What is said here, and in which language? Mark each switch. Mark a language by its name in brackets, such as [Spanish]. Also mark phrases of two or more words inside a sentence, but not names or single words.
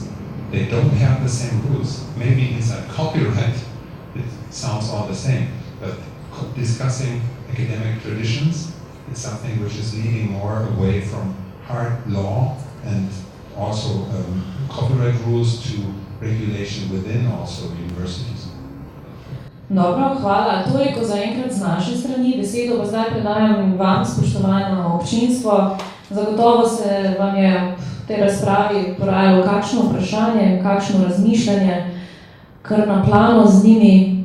[English] They don't have the same rules. Maybe inside copyright, it sounds all the same, but discussing academic traditions is something which is leading more away from hard law and also copyright rules to regulation within also universities. [Slovenian] Dobro, hvala. Toliko zaenkrat z naše strani. Besedo pa zdaj predajam vam, spoštovano občinstvo. Zagotovo se vam je v tej razpravi porajalo kakšno vprašanje, kakšno razmišljanje, kar na plano z njimi.